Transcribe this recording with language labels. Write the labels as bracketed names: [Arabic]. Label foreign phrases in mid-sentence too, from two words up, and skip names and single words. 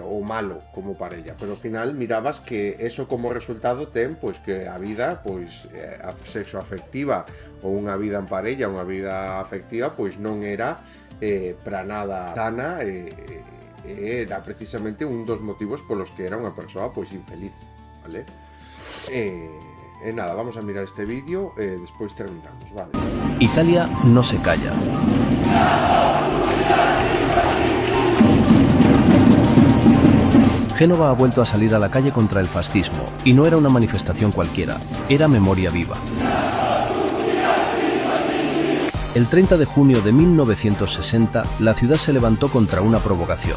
[Galician] Ou malo como parella, pero ao final mirabas que eso como resultado ten pois que a vida, pois a sexo afectiva ou unha vida en parella, unha vida afectiva, pois non era para nada sana, era precisamente un dos motivos polos que era unha persoa pois infeliz, vale? Nada, vamos a mirar este vídeo e despois terminamos, vale? [Spanish] Italia no se calla. Génova ha vuelto a salir a la calle contra el fascismo, y no era una manifestación cualquiera, era memoria viva. El 30 de junio de 1960, la ciudad se levantó contra una provocación.